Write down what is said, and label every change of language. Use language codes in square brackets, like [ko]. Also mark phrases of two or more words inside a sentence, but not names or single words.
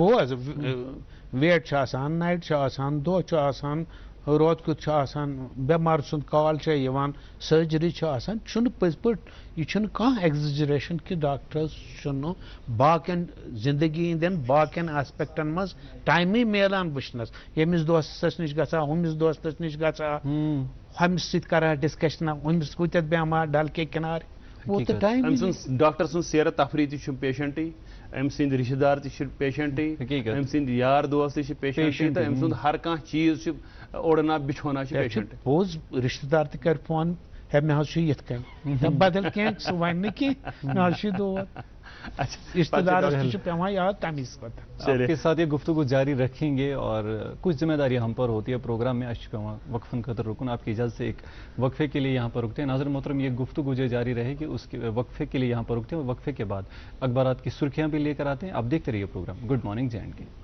[ks] پوٚز ویٹ چھُ آسان نایٹ چھُ آسان دۄہ چھُ آسان روت کیُتھ چھُ آسان بٮ۪مار سُنٛد کال چھےٚ یِوان سرجری چھِ آسان چھُنہٕ پٔزۍ پٲٹھۍ یہِ چھُنہٕ کانٛہہ ایگزیجریشن کہِ ڈاکٹرس چھُنہٕ باقین زندگی ہٕنٛدٮ۪ن باقین آسپیکٹن منٛز ٹایمٕے میلان وٕچھنس ییٚمِس دوستس نِش گژھا ہُمِس دوستس نِش گژھا ہُمِس سۭتۍ کران ڈسکشن ہُمِس کوٗتاہ بٮ۪مار ڈل کے کنارٕ وہ تہٕ ٹایم أمۍ سُنٛد ڈاکٹر سُنٛد سیرت تفریح تہِ چھُ پیشنٹٕے أمۍ سٕنٛدۍ رِشتہٕ دار تہِ چھِ پیشنٹٕے أمۍ سٕنٛدۍ یار دوس تہِ چھِ پیشنٹٕے تہٕ أمۍ سُنٛد ہر کانٛہہ چیٖز چھُ اوڑنا بِچھونا چھِ پیشنٹ پوٚز رِشتہٕ دار تہِ کرِ فون ہے مےٚ حظ چھُ یِتھ کٔنۍ بدل کینٛہہ سُہ وَنہِ نہٕ کینٛہہ مےٚ حظ چھُ دود رشتہ دارس تہِ چھُ پیوان یاد تمی ساتہٕ [ur] آپ کے ساتھ یہ گفتگو جاری رکھیں گے اور کچھ ذمہ داری ہم پر ہوتی ہے پروگرام میں اچھا [ks] پیوان وقفن خاطر رکن [ur] آپ کی اجازت سے ایک وقفے کے لیے یہاں پر رکتے ہیں ناظرین محترم یہ گفتگو جو جاری رہے گی اس کے وقفے کے لیے یہاں پر رکتے ہیں اور وقفے کے بعد اخبارات کی سرخیاں بھی لے کر آتے ہیں آپ دیکھتے رہیے پروگرام [en] good morning [ur] جے&کے